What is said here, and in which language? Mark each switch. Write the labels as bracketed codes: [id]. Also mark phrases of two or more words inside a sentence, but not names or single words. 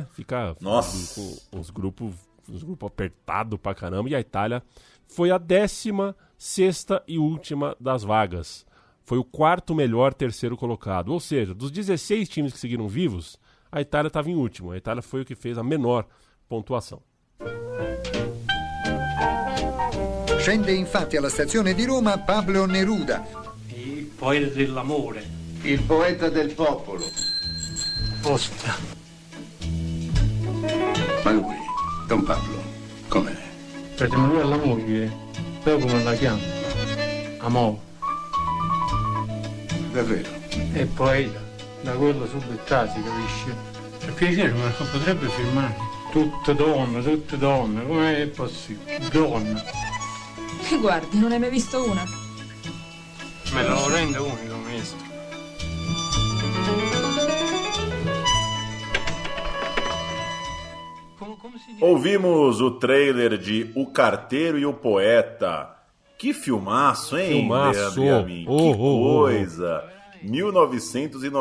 [pt] Ficar com os grupos apertados pra caramba. E a Itália foi a 16ª e última das vagas. Foi o 4º melhor terceiro colocado. Ou seja, dos 16 times que seguiram vivos, a Itália estava em último. A Itália foi o que fez a menor pontuação. [it] Scende infatti alla stazione di Roma Pablo Neruda. Il poeta dell'amore. Il poeta del popolo. Posta. Ma lui, Don Pablo, com'è? Fratello lui alla moglie, però come la chiama? Amore. Davvero? È poeta, da quello subettati, capisci? Per piacere, ma non potrebbe firmare. Tutte donne, com'è possibile? Donna. Guardi, non hai mai visto una? Me lo rende unico, maestro. [pt] Ouvimos o trailer de O Carteiro e o Poeta. Que filmaço, hein, Filmaço. Que coisa. 1994.